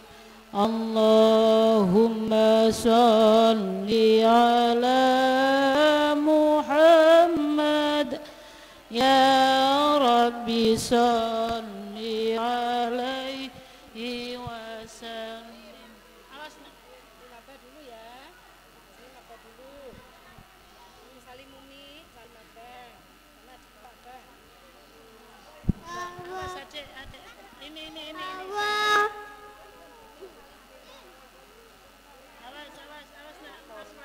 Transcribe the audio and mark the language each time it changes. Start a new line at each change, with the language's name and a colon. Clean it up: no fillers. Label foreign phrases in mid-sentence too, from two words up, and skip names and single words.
Arabic: اللهم صل على محمد يا رب صل عليه وسلم.
Indonesian: Awas nak, Nabah dulu ya. Nabah dulu. Salim Umi, salim Nabah. Mana Nabah? Awas adik. Ini. Awas nak, awas kelengkak.